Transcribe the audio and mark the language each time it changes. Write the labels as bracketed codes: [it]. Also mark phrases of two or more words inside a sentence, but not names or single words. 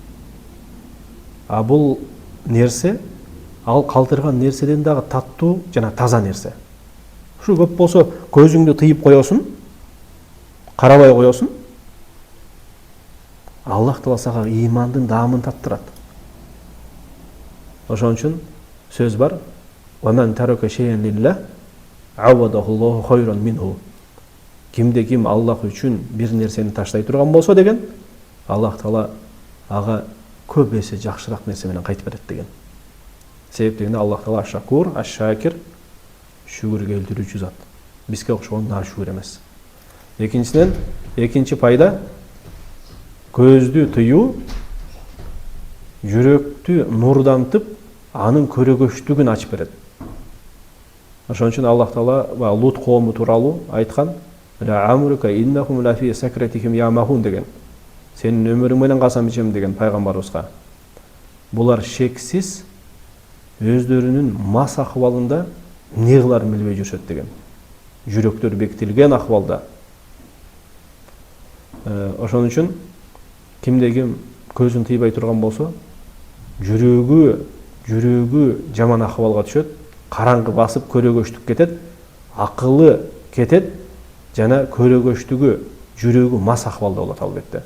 [ky] А бул нерсе, ал калтырган нерседен дагы таттуу жана таза нерсе. Ушу көп болсо көзүңдү тыйып коесуң, карабай коесуң. Аллах Таала сага имандын даамын таттырат. Ошон үчүн сөз бар: [ar] "ومن ترك شيئا لله، عوضه الله خيرا منه." [ky] Кимде ким Аллах үчүн бир нерсени таштай турган болсо деген, Аллах Таала ага көп эсе жакшыраак нерсе менен кайтып берет деген. Себеп дегенде Аллах Таала аш-шакур, аш-шакир, шүгүр келтирүүчү зат. Бизге окшогон нашүгүр эмес. Экинчиден, экинчи пайда көздү тыюу, жүрөктү нурдантып, анын көрөгөчтүгүн ачып берет. Ошон үчүн Аллах Таала Лут коому тууралуу айткан: [ar] "لعمرك إنهم لفي سكرتهم يعمهون" деген. [ky] Сенин өмүрүң менен касам ичем деген пайгамбарыбызга. Булар шексиз өздөрүнүн мас акыбалында не кыларын билбей жүрүшөт деген. Жүрөктөр бекитилген акыбалда. Ошон үчүн кимде ким көзүн тыйбай турган болсо, жүрөгү жаман акыбалга түшөт, караңгы басып көрөгөчтүк кетет, акылы кетет, жана көрөгөчтүгү, жүрөгү мас акыбалда болот албетте.